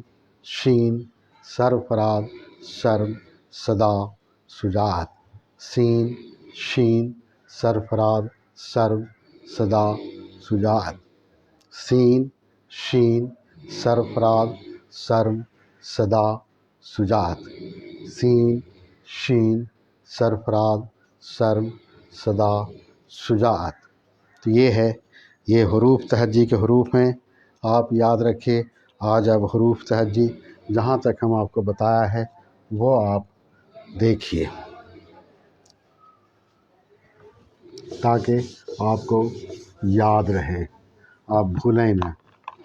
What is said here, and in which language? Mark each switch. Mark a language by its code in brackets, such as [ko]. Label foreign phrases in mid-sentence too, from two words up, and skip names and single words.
[ur] شین، سرفراز شرم صدا شجاعت، سین شین، سرفراز شرم صدا شجاعت، سین شین، سرفراز شرم صدا شجاعت، سین شین، سرفراز شرم صدا شجاعت۔ تو یہ ہے، یہ حروف تہجی کے حروف ہیں، آپ یاد رکھیے۔ آج اب حروف تہجی جہاں تک ہم آپ کو بتایا ہے وہ آپ دیکھیے تاکہ آپ کو یاد رہے، آپ بھولیں نہ۔